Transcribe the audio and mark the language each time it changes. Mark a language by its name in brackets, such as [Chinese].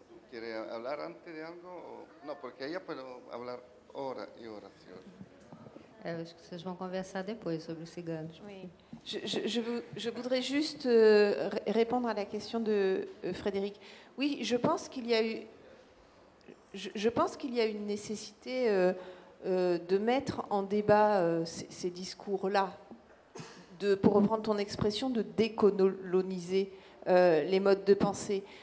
[Spanish] ¿Quiere hablar antes de algo? No, porque ella puede hablar horas y horas y horas. [Portuguese] Eu acho que vocês vão conversar depois sobre os ciganos. [French] Oui. Je voudrais juste répondre à la question de Frédéric. Oui, je pense qu'il y a eu, je pense qu'il y a une nécessité de mettre en débat ces discours-là, pour reprendre ton expression, de décoloniser les modes de pensée.